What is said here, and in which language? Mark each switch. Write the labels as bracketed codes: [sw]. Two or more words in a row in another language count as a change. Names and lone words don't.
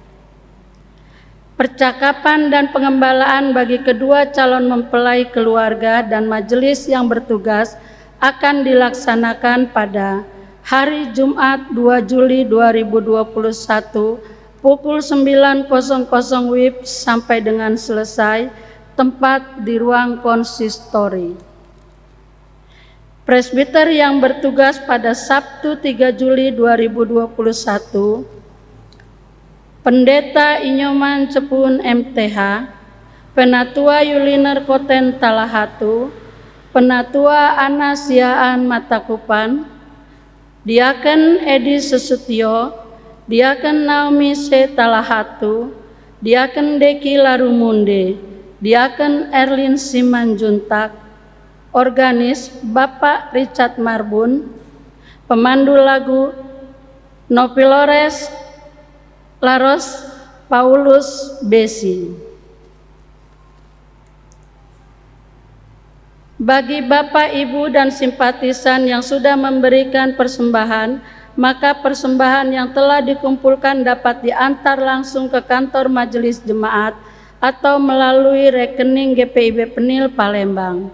[id] Percakapan dan pengembalaan bagi kedua calon mempelai keluarga dan majelis yang bertugas akan dilaksanakan pada hari Jumat 2 Juli 2021 pukul 9.00 WIB sampai dengan selesai, tempat di ruang konsistori. Presbiter yang bertugas pada Sabtu 3 Juli 2021, Pendeta Inyoman Cepun MTH, Penatua Yuliner Koten Talahatu, Penatua Anasiaan Matakupan, Diaken Edi Susutyo, Diaken Naomi C. Talahatu, Diaken Deki Larumunde, Diaken Erlin Simanjuntak, organis Bapak Richard Marbun, pemandu lagu Nopilores Laros Paulus Besi. Bagi Bapak, Ibu, dan simpatisan yang sudah memberikan persembahan, maka persembahan yang telah dikumpulkan dapat diantar langsung ke kantor majelis jemaat atau melalui rekening GPIB Penil Palembang.